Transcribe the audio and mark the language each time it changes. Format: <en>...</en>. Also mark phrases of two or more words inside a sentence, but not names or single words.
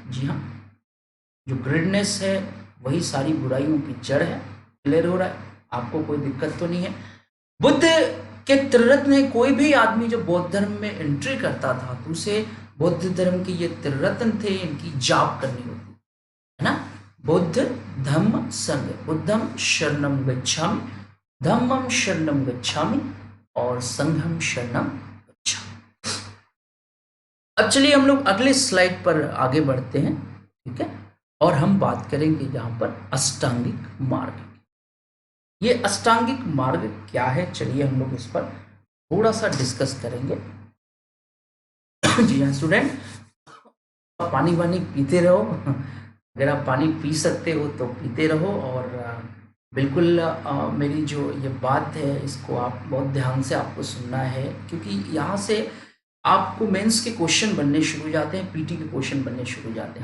<hi>जी हाँ, जो ग्रीडनेस है वही सारी बुराइयों की जड़ है। क्लियर हो रहा है? आपको कोई दिक्कत तो नहीं है? बुद्ध के त्रिरत्न है, कोई भी आदमी जो बौद्ध धर्म में एंट्री करता था तो उसे बौद्ध धर्म के ये त्रिरत्न थे, इनकी जाप करनी होती है ना।</hi> <pi>बुद्ध धम्म संघ, बुद्धम शरणम गच्छामि, धम्मम शरणम गच्छामि और संघम शरणम गच्छामि।</pi> <hi>अब चलिए हम लोग अगले स्लाइड पर आगे बढ़ते हैं। ठीक है, और हम बात करेंगे यहाँ पर अष्टांगिक मार्ग। ये अष्टांगिक मार्ग क्या है, चलिए हम लोग इस पर थोड़ा सा डिस्कस करेंगे। जी हाँ स्टूडेंट, पानी वानी पीते रहो, अगर आप पानी पी सकते हो तो पीते रहो, और बिल्कुल मेरी जो ये बात है इसको आप बहुत ध्यान से आपको सुनना है, क्योंकि यहाँ से आपको मेंस के क्वेश्चन बनने शुरू हो जाते हैं, पीटी के क्वेश्चन बनने शुरू हो जाते हैं।</hi>